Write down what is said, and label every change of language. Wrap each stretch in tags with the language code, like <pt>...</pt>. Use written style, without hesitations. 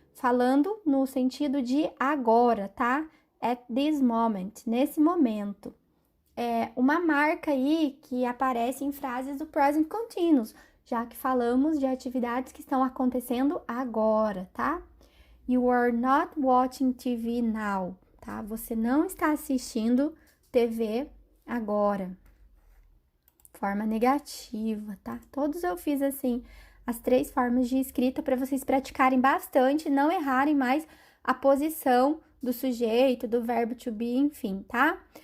<pt>Falando no sentido de agora, tá?</pt> <en>At this moment,</en> <pt>nesse momento. É uma marca aí que aparece em frases do present continuous, já que falamos de atividades que estão acontecendo agora, tá?</pt> <en>You are not watching TV now,</en> <pt>tá? Você não está assistindo TV agora. Forma negativa, tá? Todos eu fiz assim, as 3 formas de escrita para vocês praticarem bastante, não errarem mais a posição do sujeito, do verbo to be, enfim, tá?</pt>